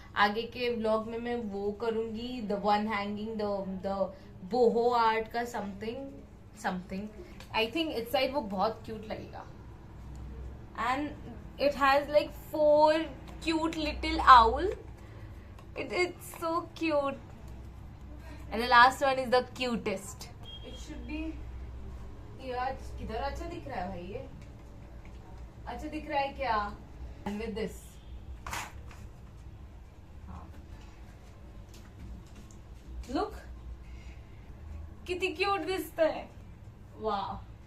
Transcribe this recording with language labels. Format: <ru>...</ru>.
<hi>आगे के ब्लॉग में मैं वो करूंगी,</hi> <en>the one hanging,</en> <hi>the बोहो art का समथिंग समथिंग। आई थिंक इस साइड वो बहुत क्यूट लगेगा।</hi> <en>And it has like 4 cute little owl. It's so cute. And the last one is the cutest. It should be.</en> <hi>यार किधर अच्छा दिख रहा है भाई ये? अच्छा दिख रहा है क्या?</hi> <en>And with this.</en> <hi>हाँ. Look. कितनी क्यूट दिखता है. Wow.</hi>